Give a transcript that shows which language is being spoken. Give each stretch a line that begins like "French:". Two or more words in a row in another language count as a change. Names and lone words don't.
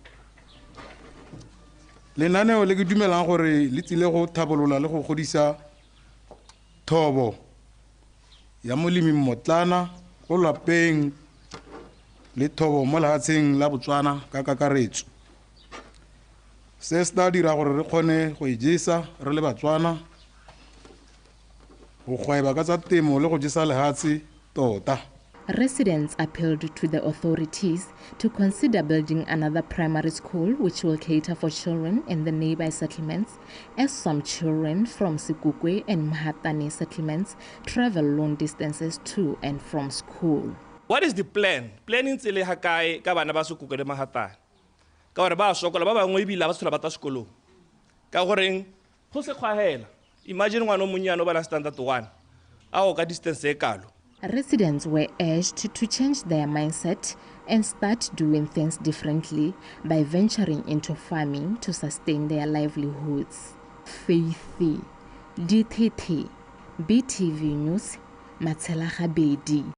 Tswana: Lenaneo le ke dumelang gore le tsile go thabolola le go godisa thobo ya molemi mmotlana go lapeng le thobo mo lefatsheng la Botswana ka kakaretso. Se se tla dira gore re kgone go ijesa re le Batswana
English: Residents appealed to the authorities to consider building another primary school which will cater for children in the nearby settlements, as some children from Sikukwe and Mahatane settlements travel long distances to and from school. What is the plan?
Tswana: Planning tsele ha kae ka bana ba Sikukwe le Mahatane. Ka gore ba sokola ba bangwe ebile ba tshola ba ta sekolo. Ka goreng go se khwahela. Imagine ngwana monyano ba la standard 1. Ao ka distance e kalo.
English: Residents were urged to change their mindset and start doing things differently by venturing into farming to sustain their livelihoods. Faithy DTT BTV News Matshela-Gabedi.